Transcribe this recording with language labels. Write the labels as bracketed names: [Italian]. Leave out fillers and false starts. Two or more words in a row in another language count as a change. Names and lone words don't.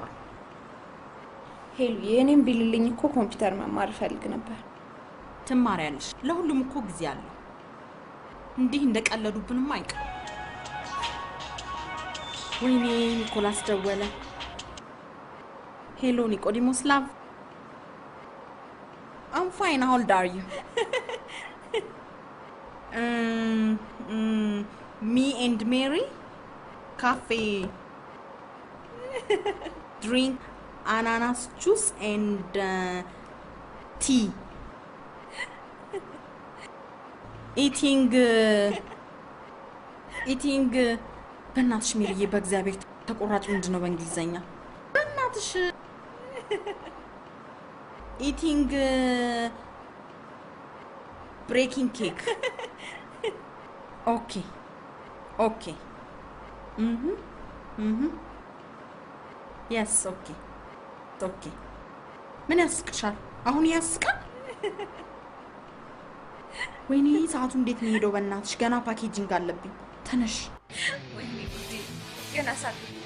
[Amharic] ሄሉ የኔም ቢልልኝ እኮ ኮምፒውተር መማር ፈልግ ነበር። ትማሪያለሽ፣ ለሁሉም እኮ ጊዜ አለው። እንዲህ እንደቀለዱብንም አይቀር። ወይኔ ኒኮላስ ደወለ። ሄሎ ኒቆዲሞስ ላቭ። [English] I'm fine, how old are you? Me and Mary cafe drink ananas juice and tea. [Amharic] Eating በእናትሽ ሜሪዬ በእግዚአብሔር ተቆራጭ ምንድነው በእንግሊዘኛ? [English] በእናትሽ eating breaking cake. Okay. Yes, okay. [Amharic] ምን ያስቅሻል? አሁን ያስቃል? ወይኔ ሰዓቱ እንዴት ነው ሄደው? በእናትሽ ገና ፓኬጂንግ አለብኝ። ተነሽ። ወይኔ ጉዴ ገና ሳት